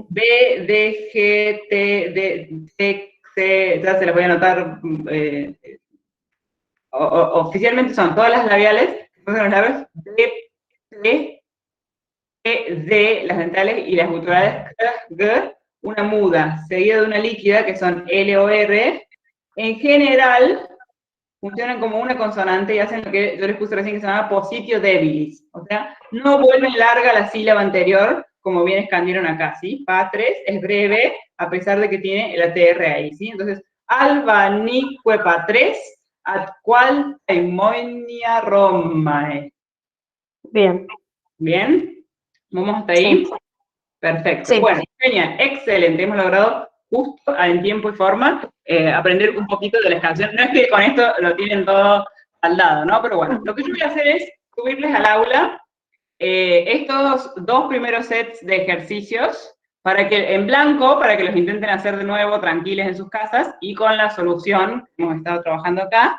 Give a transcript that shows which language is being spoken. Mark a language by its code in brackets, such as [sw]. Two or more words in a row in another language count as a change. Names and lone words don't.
[es] B, D, G, T, D, T, C, ya se las voy a anotar, oficialmente son todas las labiales, son los labios D, T, E, D, las dentales, y las guturales G, una muda, seguida de una líquida, que son L o R. En general, funcionan como una consonante y hacen lo que yo les puse recién, que se llama [la] positio debilis. [es] O sea, no vuelven larga la sílaba anterior, como bien escandieron acá, ¿sí? Patres es breve, a pesar de que tiene el ATR ahí, ¿sí? Entonces, [la] albanique patres, ad qual taimonia Romae. [es] Bien. ¿Bien? ¿Vamos hasta ahí? Sí. Perfecto. Sí. Bueno, genial, excelente. Hemos logrado justo en tiempo y forma aprender un poquito de las canciones. No es que con esto lo tienen todo al lado, ¿no? Pero bueno, lo que yo voy a hacer es subirles al aula estos 2 primeros sets de ejercicios para que, en blanco, para que los intenten hacer de nuevo tranquilos en sus casas y con la solución que hemos estado trabajando acá.